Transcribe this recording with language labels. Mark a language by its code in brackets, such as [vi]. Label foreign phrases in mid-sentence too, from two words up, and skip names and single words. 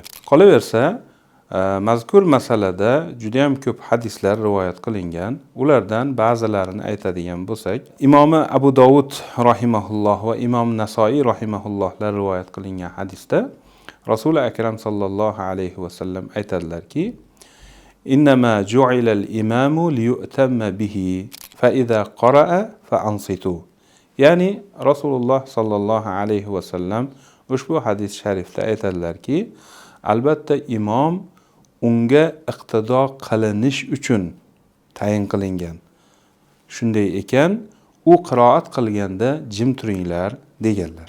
[uz] Qolaversa, mazkur masalada juda ham ko'p hadislar rivoyat qilingan. Ulardan ba'zilarini aytadigan bo'lsak, Imom Abu Dovud rahimahulloh va Imom Nasoiy rahimahullohlar rivoyat qilingan hadisda Rasul akram [ar] صلى الله عليه وسلم [uz] aytadilarki: [ar] "إنما جعل الإمام ليؤتم به فإذا قرأ فأنصتوا." [uz] Ya'ni Rasululloh [ar] صلى الله عليه وسلم [uz] ushbu hadis sharifda aytadilarki, albatta imom unga iqtido qilinish uchun tayin qilingan. Shunday ekan, u qiroat qilganda jim turinglar deganlar.